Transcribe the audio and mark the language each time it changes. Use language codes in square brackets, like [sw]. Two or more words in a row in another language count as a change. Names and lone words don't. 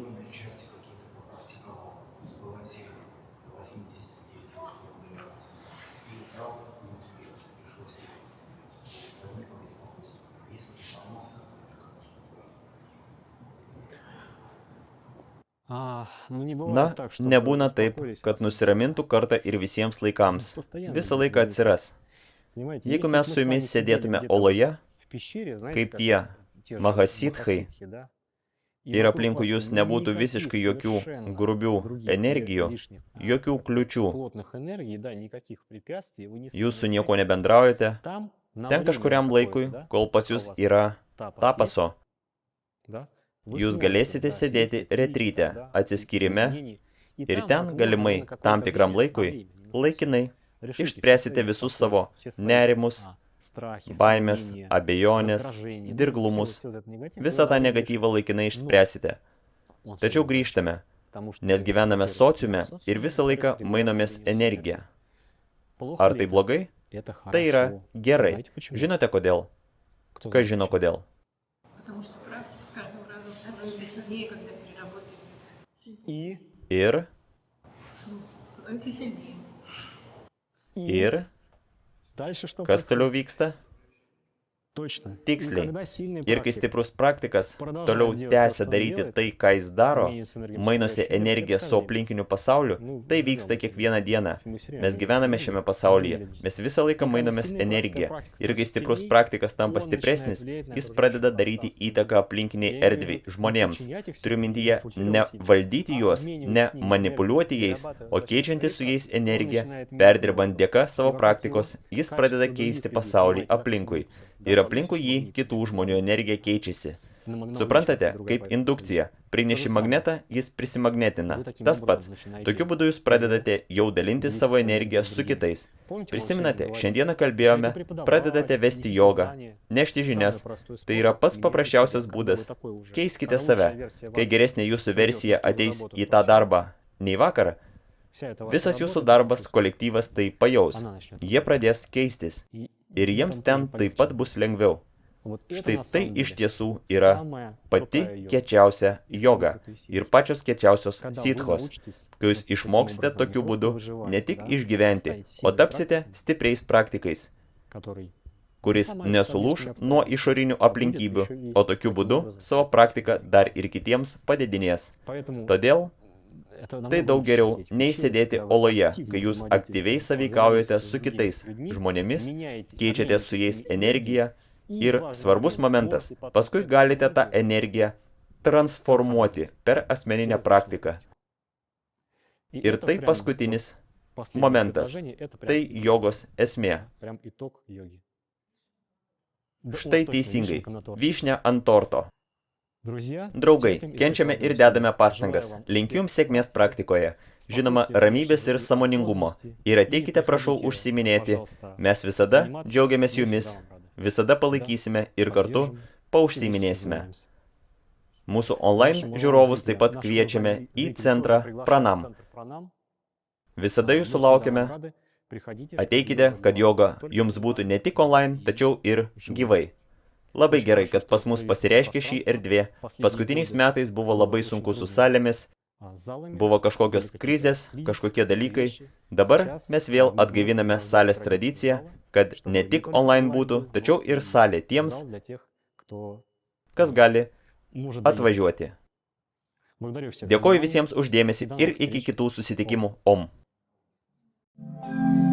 [ru] части какие-то попрактиковал, сбалансировал, до 89 условно реакций. И раз не успел, пришел с тем возникло беспокойство. Если не сломался, как уступил. Ну, не [lt] Na, [ru] бывает так, чтобы [lt] nebūna taip, [ru] успокоились [lt] kad [ru] раз и [lt] nusiramintų kartą ir visiems laikams. [ru] постоянно [lt] Visą [ru] будут [lt] laiką [ru] говорить. [lt] atsiras. [ru] Понимаете, [lt] Jeigu [ru] если [lt] mes [ru] бы [lt] su [ru] мы с вами [lt] jumis [ru] сидели [lt] sėdėtume [ru] где-то [lt] oloje, [ru] в пещере, знаете, [lt] kaip [ru] как [lt] tie [ru] те же [lt] mahasithai, [ru] махасидхи, да, и [lt] ir [ru] вокруг [lt] aplinkui [ru] вас [lt] jūs nebūtų [ru] никаких [lt] visiškai jokių [ru] совершенно [lt] grubių [ru] других [lt] energijų, [ru] лишних [lt] jokių kliučių, [ru] плотных энергий, да, никаких препятствий, вы не с [lt] jūs su [ru] ними [lt] nieko [ru] общаетесь. [lt] nebendraujate, [ru] Там на [lt] ten [ru] время [lt] kažkuriam [ru] какое-то, [lt] laikui, [ru] да, [lt] kol pas [ru] пока у [lt] jūs [ru] вас [lt] yra [ru] тапас есть, [lt] tapaso, [ru] да, вы [lt] jūs [ru] сможете, [lt] galėsite [ru] да, [lt] sėdėti [ru] сесть в [lt] retryte, [ru] да, [lt] atsiskyrime [ru] уединении, и [lt] ir [ru] там, [lt] ten [ru] возможно, вы [lt] galimai [ru] на [lt] tam [ru] какое-то [lt] tikram [ru] время, на [lt] laikui, [ru] время, не на совсем, [lt] laikinai, [ru] решите все [lt] išspręsite [ru] свои [lt] visus [ru] беспокойства, [lt] savo [ru] все свои [lt] nerimus, [ru] страхи, [lt] baimės, [ru] сомнения, [lt] abejonės, [ru] раздражение, [lt] dirglumus, [ru] все вот этот негатив, [lt] visą [ru] вы [lt] tą [ru] на время [lt] negatyvą [ru] решите. [lt] laikinai [ru] Но [lt] išspręsite. [ru] он всё [lt] Tačiau [ru] равно [lt] grįžtame, [ru] возвращается, потому что, [lt] nes gyvename [ru] во-первых, [lt] sociume [ru] социум [lt] ir visą [ru] во-вторых, [lt] laiką [ru] регулярно [lt] mainomės [ru] меняется [lt] energiją. [ru] энергия. Плохо [lt] Ar [ru] ли [lt] tai [ru] это? [lt] blogai? [ru] Это [lt] Tai yra [ru] хорошо. [lt] gerai. [ru] Знаете почему? [lt] Žinote kodėl? [ru] Кто [lt] Kas [ru] знает [lt] žino [ru] почему? [lt] kodėl? [ru] Потому что практика с каждым разом становится сильнее, когда переработает сильнее. И [lt] Ir, [ru] Становится сильнее. [lt] ir, [ru] дальше что [lt] kas toliau [ru] происходит? [lt] vyksta? [ru] Точно. [lt] Tiksliai. [ru] И когда сильный [lt] Ir kai [ru] практик [lt] stiprus praktikas [ru] продолжает [lt] toliau [ru] делать то, [lt] tęsia [ru] что он [lt] daryti [ru] делает, [lt] tai, ką jis daro, [ru] обменивается энергией с [lt] mainosi [ru] окружающим миром, [lt] energiją [ru] это [lt] su [ru] каждый [lt] aplinkiniu pasauliu, [ru] Ну, [lt] tai [ru] живем [lt] vyksta [ru] этим. [lt] kiekvieną dieną. [ru] Мы всё время [lt] Mes gyvename [ru] живем, [lt] šiame [ru] каждый [lt] pasaulyje, [ru] день. [lt] mes visą laiką [ru] И когда [lt] mainomės [ru] сильный [lt] energiją. [ru] практик [lt] Ir kai [ru] становится [lt] stiprus [ru] сильней, [lt] praktikas tampa [ru] он начинает [lt] stipresnis, [ru] влиять на [lt] jis [ru] окружающее [lt] pradeda daryti [ru] пространство. [lt] įtaką aplinkiniai [ru] Я имею в [lt] erdviai, [ru] виду не [lt] žmonėms. [ru] подчинять их [lt] Turiu [ru] себе, не [lt] mintyje ne [ru] манипулировать ими, [lt] valdyti [ru] а [lt] juos, [ru] обменивать [lt] ne [ru] с ними [lt] manipuliuoti [ru] энергию, [lt] jais, [ru] перерабатывая [lt] o [ru] за счет [lt] keičiantis su [ru] своей [lt] jais [ru] практики, он [lt] energiją, [ru] начинает менять [lt] perdirbant [ru] природу. [lt] dėka [ru] И [lt] savo [ru] вокруг [lt] praktikos, [ru] него [lt] jis [ru] качество [lt] pradeda [ru] других [lt] keisti [ru] людей, [lt] pasaulį [ru] понимаете, как [lt] aplinkui. [ru] меняется. [lt] Ir [ru] Да, [lt] aplinkui [ru] магнитический [lt] jį [ru] магнит, [lt] kitų [ru] это [lt] žmonių [ru] другая [lt] energija [ru] часть. [lt] keičiasi. [ru] Намного [lt] Suprantate, [ru] увеличивается другая [lt] kaip [ru] поверхность. [lt] indukcija. Prineši [ru] To же самое. [lt] magnetą, jis prisimagnetina. [ru] Вы таким [lt] Tas [ru] образом [lt] pats. [ru] начинаете [lt] Tokiu būdu jūs pradedate jau dalintis [ru] делиться [lt] savo [ru] своей [lt] energiją [ru] энергией с [lt] su [ru] другими. [lt] kitais. [ru] Помните, мы [lt] Prisimenate, [ru] сегодня говорили, [lt] šiandieną kalbėjome, [ru] начинаете преподавать, [lt] pradedate vesti [ru] несите [lt] jogą, [ru] знания. [lt] nešti žinias. [ru] Самый простой [lt] Tai yra [ru] способ [lt] pats [ru] меняйте [lt] paprasčiausias [ru] себя, когда [lt] būdas. [ru] вы такой уже. [lt] Keiskite [ru] Когда лучшая [lt] save. [ru] версия [lt] Kai [ru] вас [lt] geresnė jūsų versija [ru] придет, и вы [lt] ateis [ru] работу [lt] į tą [ru] прощаете, [lt] darbą nei vakar, [ru] вся эта ваша [lt] visas [ru] работа, [lt] jūsų [ru] это [lt] darbas, [ru] почувствуете. [lt] kolektyvas tai pajaus. [ru] Она начнет. [lt] Jie pradės keistis. [ru] И [lt] Ir [ru] вам [lt] jiems [ru] тоже [lt] ten taip [ru] полегче. [lt] pat bus lengviau. [ru] Вот это [lt] Štai [ru] на [lt] tai [ru] самом [lt] iš [ru] деле [lt] tiesų yra [ru] самая [lt] pati [ru] крутая йога. [lt] kiečiausia [ru] И самая [lt] joga [ru] крутая сила. [lt] ir pačios kiečiausios [ru] Когда вы [lt] sithos, [ru] научитесь [lt] kai jūs [ru] вот таким [lt] išmoksite [ru] образом не [lt] tokiu [ru] просто [lt] būdu [ru] выживать, [lt] ne tik [ru] да, [lt] išgyventi, [ru] станете [lt] o [ru] сильным [lt] tapsite [ru] практиком, [lt] stipriais praktikais, [ru] который [lt] kuris [ru] сломается [lt] nesulūš [ru] внешними [lt] nuo [ru] обстоятельствами, [lt] išorinių [ru] а будет [lt] aplinkybių, [ru] еще и [lt] o tokiu [ru] таким [lt] būdu [ru] образом [lt] savo [ru] сильным [lt] praktiką [ru] практиком. [lt] dar ir kitiems padidinės. [ru] Поэтому [lt] Todėl [ru] это [lt] tai [ru] намного [lt] daug [ru] лучше [lt] geriau [ru] сидеть в [lt] nei [ru] пещере, [lt] sėdėti [ru] когда вы [lt] oloje, [ru] активно [lt] kai jūs [ru] взаимодействуете [lt] aktyviai [ru] с [lt] sąveikaujate [ru] взаимодействуете [lt] su [ru] с другими [lt] kitais [ru] людьми, [lt] žmonėmis, [ru] меняетесь, [lt] keičiate su jais [ru] обмениваетесь [lt] energiją [ru] и [lt] ir [ru] ваш [lt] svarbus [ru] внутренний [lt] momentas, [ru] голос и поток [lt] paskui [ru] этой [lt] galite tą [ru] энергии [lt] energiją transformuoti per asmeninę [ru] через личную [lt] praktiką. [ru] практику. И [lt] Ir [ru] это [lt] tai [ru] прям [lt] paskutinis [ru] вот последнее [lt] momentas. [ru] предложение, это прям [lt] Tai jogos esmė. [ru] прям итог йоги. Да, [lt] Štai [ru] вот точно, [lt] teisingai. [ru] вишенка на торте. [lt] Vyšnia ant torto. [ru] Друзья, [lt] Draugai, [ru] терпим и [lt] kenčiame ir [ru] прикладываем [lt] dedame [ru] усилия. [lt] pastangas. [ru] Желаю вам [lt] Linkiu jums [ru] успеха, [lt] sėkmės praktikoje. Žinoma, [ru] спокойствия, [lt] ramybės ir [ru] и [lt] sąmoningumo. [ru] осознанности. [lt] Ir [ru] И [lt] ateikite, prašau, [ru] приходите, [lt] užsiminėti. [ru] пожалуйста, [lt] Mes visada [ru] заниматься. [lt] džiaugiamės [ru] Мы [lt] jumis, [ru] всегда вам рады. [lt] visada palaikysime ir kartu [ru] Поддержим, [lt] paužsiminėsime. [ru] занимаемся. [lt] Mūsų online [ru] Наши [lt] žiūrovus taip pat [ru] наши [lt] kviečiame [ru] онлайн [lt] į [ru] зрители [lt] centrą [ru] тоже приглашаем в [lt] Pranam. [ru] центр Pranam. [lt] Visada [ru] Мы [lt] jūsų [ru] всегда вам [lt] laukiame. [ru] рады. Приходите, чтобы [lt] Ateikite, [ru] йога [lt] kad [ru] была [lt] joga [ru] только [lt] jums būtų [ru] онлайн [lt] ne tik online, [ru] и [lt] tačiau ir [ru] живой. [lt] gyvai. Labai [ru] Очень [lt] gerai, [ru] хорошо, [lt] kad [ru] что [lt] pas mus [ru] появилось [lt] pasireiškė [ru] это [lt] šį [ru] пространство. [lt] erdvė. [ru] Последние [lt] Paskutiniais [ru] годы [lt] metais buvo [ru] было [lt] labai [ru] очень [lt] sunku su [ru] трудно. [lt] salėmis, [ru] А с залами [lt] buvo [ru] были [lt] kažkokios [ru] какие-то [lt] krizės, [ru] кризисы, [lt] kažkokie dalykai. [ru] вещи. [lt] Dabar [ru] Сейчас [lt] mes vėl [ru] мы [lt] atgaiviname [ru] возобновили [lt] salės [ru] традицию [lt] tradiciją, [ru] зала, [lt] kad [ru] чтобы [lt] ne [ru] не [lt] tik [ru] только [lt] online [ru] онлайн [lt] būtų, [ru] был, [lt] tačiau [ru] но [lt] ir [ru] и [lt] salė tiems, [ru] зал для тех, кто [lt] kas gali [ru] может доехать. [lt] atvažiuoti. [ru] Благодарю всех за [lt] Dėkoju [ru] внимание. [lt] visiems uždėmesį [ru] До [lt] ir [ru] новых [lt] iki [ru] встреч. [lt] kitų susitikimų. Om.